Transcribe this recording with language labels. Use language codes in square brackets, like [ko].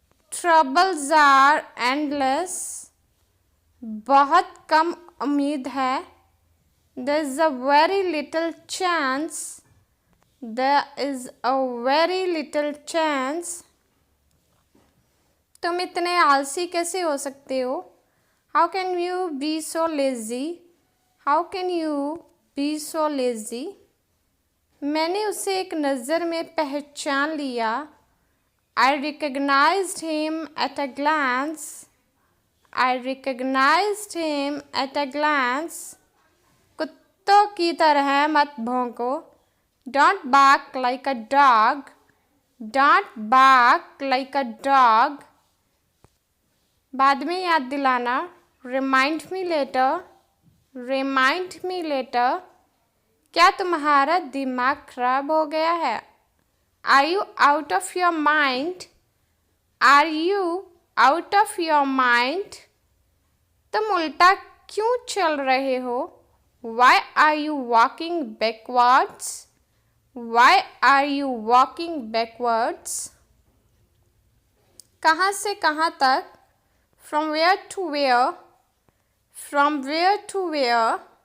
[en] Troubles are endless. [hi] बहुत कम उम्मीद है। [en] There is a very little chance. There is a very little chance. [hi] तुम इतने आलसी कैसे हो सकते हो? [en] How can you be so lazy? How can you be so lazy? [hi] मैंने उसे एक नज़र में पहचान लिया। [en] I recognized him at a glance. I recognized him at a glance. [hi] कुत्तों की तरह मत भौंको। [en] Don't bark like a dog. Don't bark like a dog. [hi] बाद में याद दिलाना। [en] Remind me later. Remind me later. [hi] क्या तुम्हारा दिमाग खराब हो गया है? [en] Are you out of your mind? Are you out of your mind? [hi] तुम उल्टा क्यों चल रहे हो? [en] Why are you walking backwards? Why are you walking backwards? [hi] कहाँ से कहाँ तक? [en] From where to where? From where to where?